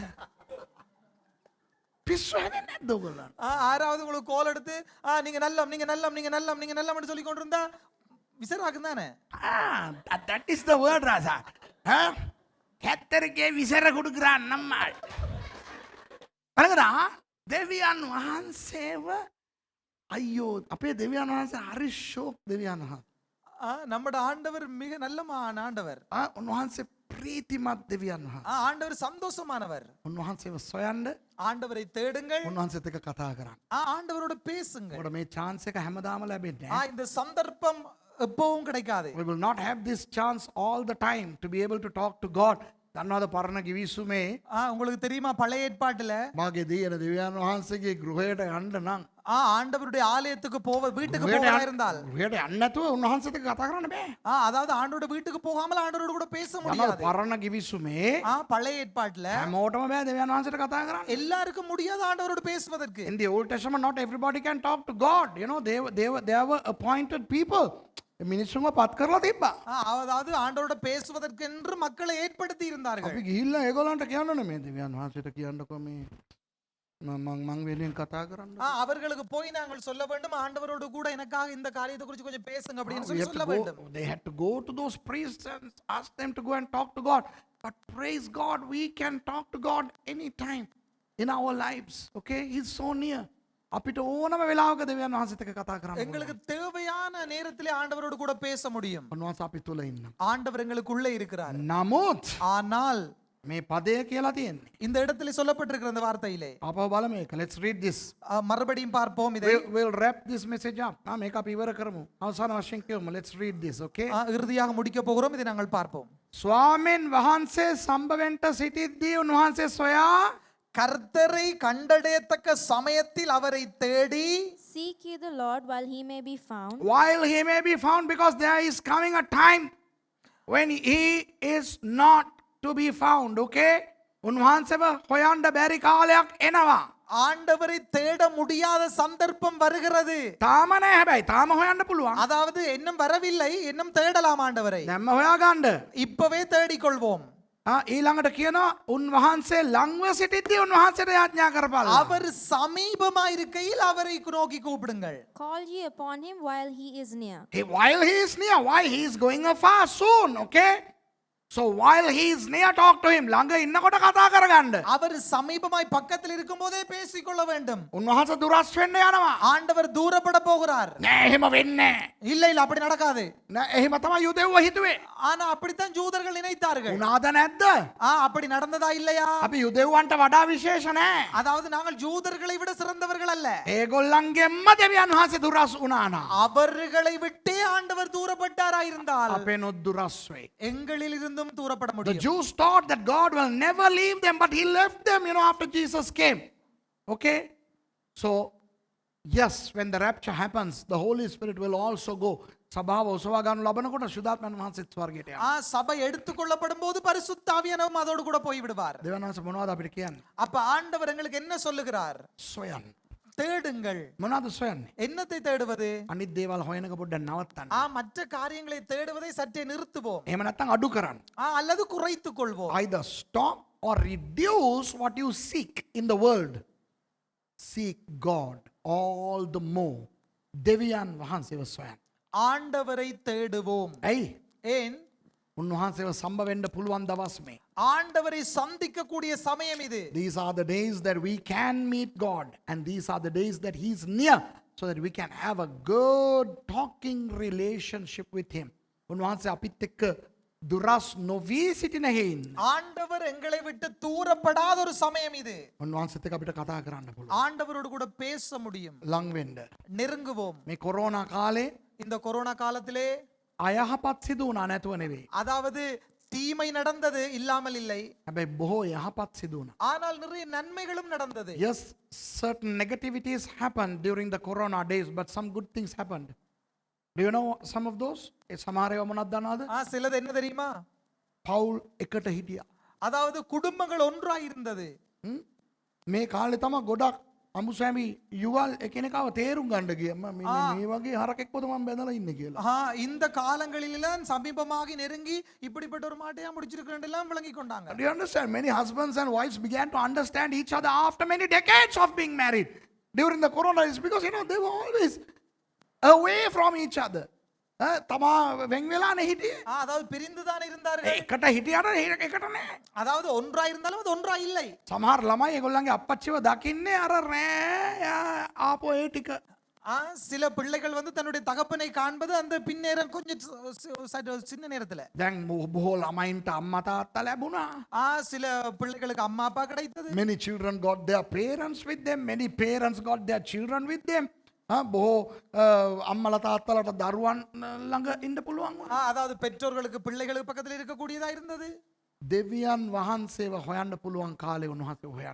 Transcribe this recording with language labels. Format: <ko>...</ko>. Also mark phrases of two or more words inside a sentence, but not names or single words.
<si>පිස්සු හැදෙන්නේ නැද්ද උගලන්ට?</si> <ta>ஆறாவது உங்களுக்கு கோல் எடுத்து நீங்க நல்லம், நீங்க நல்லம், நீங்க நல்லம், நீங்க நல்லம்னு சொல்லி கொண்டிருந்தா விசராகும் தானே?</ta> <en>that is the word ராஜா.</en> <si>කැත්තරගේ විසර කුඩුගරන් நம்மாள். බලங்கடா දෙවියන් වහන්සේව අයියෝ අපේ දෙවියන් වහන්සේ හරි ෂෝක් දෙවියන් වහන්සේ.</si> <ta>நம்மட ஆண்டவர் மிக நல்லமான ஆண்டவர்.</ta> <si>උන්වහන්සේ ප්‍රීතිමත් දෙවියන් වහන්සේ.</si> <ta>ஆண்டவர் சந்தோஷமானவர்.</ta> <si>උන්වහන්සේව සොයන්න,</si> <ta>ஆண்டவரை தேடுங்கள்.</ta> <si>උන්වහන්සේත් එක්ක කතා කරන්න.</si> <ta>ஆண்டவரோட பேசுங்கள்.</ta> <si>ඔබට මේ chance එක හැමදාම ලැබෙන්නේ නැහැ.</si> <ta>இந்த சந்தர்ப்பம் எப்பவும் கிடைக்காது.</ta> <en>We will not have this chance all the time to be able to talk to God.</en> <si>දන්නවද පරණ කිවිසුමේ</si> <ta>உங்களுக்கு தெரியுமா பழைய ஏற்பாட்டுல</ta> <si>මාගේ දියන දෙවියන් වහන්සේගේ ගෘහයට යන්න නම්</si> <ta>ஆண்டவருடைய ஆலயத்துக்கு வீட்டுக்கு போவதா இருந்தால்</ta> <si>ගෘහයට යන්න නැතුව උන්වහන්සේත් එක්ක කතා කරන්න බෑ.</si> <ta>அதாவது ஆண்டவரோட வீட்டுக்கு போகாமல் ஆண்டவரோட கூட பேச முடியாது.</ta> <si>පරණ කිවිසුමේ</si> <ta>பழைய ஏற்பாட்டுல</ta> <si>හැමෝටම බෑ දෙවියන් වහන්සේට කතා කරන්න.</si> <ta>எல்லாருக்கும் முடியாது ஆண்டவரோட பேசுவதற்கு.</ta> <en>In the Old Testament not everybody can talk to God. You know, they were appointed people.</en> <si>මිනිස්සුන්ව පත් කරලා තිබ්බා.</si> <ta>அதாவது ஆண்டவரோட பேசுவதற்கென்று மக்களை ஏற்படுத்தி இருந்தார்கள்.</ta> <si>අපි ගිහිල්ලා ඒගොල්ලන්ට කියන්නනේ මේ දෙවියන් වහන්සේට කියන්නකෝ මේ මං වෙලෙන් කතා කරන්න.</si> <ta>அவர்களுக்கு போய் நாங்கள் சொல்ல வேண்டும், ஆண்டவரோடு கூட எனக்காக இந்த காரியத்தை குறித்து கொஞ்சம் பேசுங்க அப்படின்னு சொல்லி சொல்ல வேண்டும்.</ta> <en>They had to go to those priests and ask them to go and talk to God. But praise God, we can talk to God anytime in our lives. Okay, He's so near.</en> <si>අපිට ඕනම වෙලාවක දෙවියන් වහන්සේත් එක්ක කතා කරන්න.</si> <ta>எங்களுக்கு தேவையான நேரத்திலே ஆண்டவரோடு கூட பேச முடியும்.</ta> <si>උන්වහන්සේ අපි තුල ඉන්න.</si> <ta>ஆண்டவர் எங்களுக்குள்ளே இருக்கிறார்.</ta> <si>නමුත්</si> <ta>ஆனால்</ta> <si>මේ පදය කියලා තියෙන්නේ.</si> <ta>இந்த இடத்திலே சொல்லப்பட்டிருக்கிற அந்த வார்த்தையிலே</ta> <si>අපව බලමු මේක.</si> <en>Let's read this.</en> <ta>மறுபடியும் பார்ப்போம் இதை.</ta> <en>We'll wrap this message up.</en> <si>මේක අපි ඉවර කරමු. අවසාන වශයෙන් කියමු.</si> <en>Let's read this, okay?</en> <ta>இறுதியாக முடிக்க போகிறோம், இதை நாங்கள் பார்ப்போம்.</ta> <si>ස්වාමීන් වහන්සේ සම්බවෙන්ට සිටිද්දී උන්වහන්සේ සොයා</si> <ta>கர்த்தரை கண்டடையத்தக்க சமயத்தில் அவரை தேடி</ta> <en>Seek ye the Lord while he may be found. while he may be found, because there is coming a time when he is not to be found. Okay?</en> <si>උන්වහන්සේව හොයන්න බැරි කාලයක් එනවා.</si> <ta>ஆண்டவரை தேட முடியாத சந்தர்ப்பம் வருகிறது.</ta> <si>තාම නෑ හැබැයි තාම හොයන්න පුළුවන්.</si> <ta>அதாவது இன்னும் வரவில்லை, இன்னும் தேடலாம் ஆண்டவரை.</ta> <si>දැම්ම හොයාගන්න.</si> <ta>இப்பவே தேடிக்கொள்வோம்.</ta> <si>ඊළඟට කියනවා උන්වහන්සේ ලංව සිටිද්දී උන්වහන්සේට යාඥා කරපල්ලා.</si> <ta>அவர் சமீபமாய் இருக்கையில் அவரை நோக்கி கூப்பிடுங்கள்.</ta> <en>Call ye upon him while he is near. While he is near, why he is going afar soon, okay? So while he is near, talk to him.</en> <si>ළඟ ඉන්නකොට කතා කරගන්න.</si> <ta>அவர் சமீபமாய் பக்கத்தில் இருக்கும்போதே பேசிக்கொள்ள வேண்டும்.</ta> <si>උන්වහන්සේ දුරස් වෙන්න යනවා.</si> <ta>ஆண்டவர் தூரப்பட போகிறார்.</ta> <si>නෑ එහෙම වෙන්නේ නෑ.</si> <ta>இல்ல இல்ல அப்படி நடக்காது.</ta> <si>නෑ එහෙම තමයි යුදෙව්ව හිතුවේ.</si> <ta>ஆனா அப்படித்தான் ஜூதர்கள் நினைத்தார்கள்.</ta> <si>උනාද නැද්ද?</si> <ta>அப்படி நடந்ததா இல்லையா?</ta> <si>අපි යුදෙව්වන්ට වඩා විශේෂ නෑ.</si> <ta>அதாவது நாங்கள் ஜூதர்களை விட சிறந்தவர்கள் அல்ல.</ta> <si>ඒගොල්ලන්ගෙන්ම දෙවියන් වහන්සේ දුරස් වුණා නම්</si> <ta>அவர்களை விட்டே ஆண்டவர் தூரப்பட்டாரா இருந்தால்</ta> <si>අපේ නොත් දුරස් වෙයි.</si> <ta>எங்களில் இருந்தும் இருந்தும் தூரப்பட</ta> <en>The</en> <ta>முடியும்.</ta> <en>Jews thought that God will never leave them, but he left them, after Jesus came. Okay? So, yes, when the rapture happens, the Holy Spirit will also go.</en> <si>සභාව ඔසවා ගන්න ලබනකොට සුදාත්මයන් වහන්සේත් ස්වර්ගයට යනවා.</si> <ta>சபை எடுத்துக்கொள்ளப்படும் போது பரிசுத்த ஆவியானவரும் அதோடு கூட போய் விடுவார்.</ta> <si>දෙවියන් වහන්සේ මොනවද අපිට කියන්නේ?</si> <ta>அப்ப ஆண்டவர் எங்களுக்கு என்ன சொல்லுகிறார்?</ta> <si>සොයන්න.</si> <ta>தேடுங்கள்.</ta> <si>මොනවද සොයන්නේ?</si> <ta>என்னத்தை தேடுவது?</ta> <si>අනිත් දේවල් හොයනක පොඩ්ඩක් නවත්තන්න.</si> <ta>மற்ற காரியங்களை தேடுவதை சற்றே நிறுத்துவோம்.</ta> <si>එහෙම නැත්නම් අඩු කරන්න.</si> <ta>அல்லது குறைத்துக் கொள்வோம்.</ta> <en>Either stop or reduce what you seek in the world. Seek God all the more.</en> <si>දෙවියන් වහන්සේව සොයන්න.</si> <ta>ஆண்டவரை தேடுவோம்.</ta> <si>ඇයි?</si> <ta>ஏன்?</ta> <si>උන්වහන්සේව සම්බ වෙන්න පුළුවන් දවස් මේ.</si> <ta>ஆண்டவரை சந்திக்கக்கூடிய சமயம் இது.</ta> <en>These are the days that we can meet God, and these are the days that He's near, so that we can have a good talking relationship with Him.</en> <si>උන්වහන්සේ අපිත් එක්ක දුරස් නොවී සිටින හේයින්</si> <ta>ஆண்டவர் எங்களை விட்டு தூரப்படாத ஒரு சமயம் இது.</ta> <si>උන්වහන්සේත් එක්ක අපිට කතා කරන්න පුළුවන්.</si> <ta>ஆண்டவரோடு கூட பேச முடியும்.</ta> <si>ලං වෙන්න.</si> <ta>நெருங்குவோம்.</ta> <si>මේ කොරෝනා කාලේ</si> <ta>இந்த கொரோனா காலத்திலே</ta> <si>අයහපත් සිදු වුණා නැතුව නෙවෙයි.</si> <ta>அதாவது தீமை நடந்தது இல்லாமல் இல்லை.</ta> <si>හැබැයි බොහෝ යහපත් සිදු වුණා.</si> <ta>ஆனால் நிறைய நன்மைகளும் நடந்தது.</ta> <en>Yes, certain negativities happened during the corona days, but some good things happened. Do you know some of those?</en> <si>ඒ සමහර ඒවා මොනවද දන්නවද?</si> <ta>சிலது என்ன தெரியுமா?</ta> <si>පවුල් එකට හිටියා.</si> <ta>அதாவது குடும்பங்கள் ஒன்றாய் இருந்தது.</ta> <si>මේ කාලේ තමයි ගොඩක් අමුසැමි යුගල් එකිනෙකාව තේරුම් ගන්න ගියා. මේ වගේ හරකෙක්වද මම බැඳලා ඉන්නේ කියලා.</si> <ta>இந்த காலங்களிலெல்லாம் சமீபமாகி நெருங்கி இப்படிப்பட்ட ஒரு மாட்டையா முடிச்சிருக்கிறேன் எல்லாம் விளங்கி கொண்டாங்க.</ta> <en>Do you understand? Many husbands and wives began to understand each other after many decades of being married. During the corona is because they were always away from each other.</en> <si>තමා වෙන් වෙලානේ හිටියේ.</si> <ta>அதாவது பிரிந்து தான் இருந்தார்கள்.</ta> <si>එකට හිටියට එකට නෑ.</si> <ta>அதாவது ஒன்றாய் இருந்தாலும் அது ஒன்றாய் இல்லை.</ta> <si>සමහර ළමයි ඒගොල්ලන්ගේ අප්පච්චිව දකින්නේ අර රෑ ආපෝ ඒ ටික.</si> <ta>சில பிள்ளைகள் வந்து தன்னுடைய தகப்பனை காண்பது அந்த பின்னேரம் கொஞ்சம் சின்ன நேரத்துல.</ta> <si>දැන් බොහෝ ළමයින්ට අම්මා තාත්තා ලැබුණා.</si> <ta>சில பிள்ளைகளுக்கு அம்மா அப்பா கிடைத்தது.</ta> <en>Many children got their parents with them. Many parents got their children with them.</en> <si>බොහෝ අම්මලා තාත්තලාට දරුවන් ළඟ ඉන්න පුළුවන් වුණා.</si> <ta>அதாவது பெற்றோர்களுக்கு பிள்ளைகளுக்கு பக்கத்துல இருக்கக்கூடியதா இருந்தது.</ta> <si>දෙවියන් වහන්සේව හොයන්න පුළුවන් කාලේ උන්වහන්සේ හොයන්න.</si>